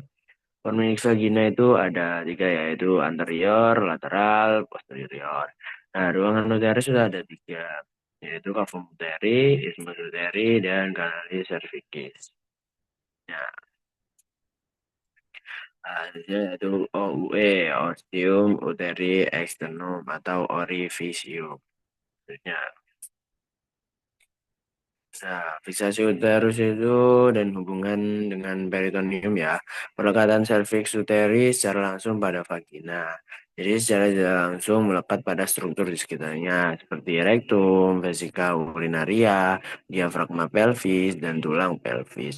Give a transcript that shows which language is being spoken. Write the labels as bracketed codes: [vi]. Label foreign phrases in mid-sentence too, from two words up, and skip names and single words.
[id] Fornix vagina itu ada tiga yaitu anterior, lateral, posterior. Nah, ruangan uterus sudah ada tiga yaitu cavum uteri, isthmus uteri, dan kanalis cervicis. Ya, yaitu OUE, ostium uteri externum atau orifisium. Ya. Nah, fiksasi uterus itu dan hubungan dengan peritoneum ya. Pelekatan serviks uteri secara langsung pada vagina. Jadi secara tidak langsung melekat pada struktur di sekitarnya seperti rektum, vesika urinaria, diafragma pelvis, dan tulang pelvis.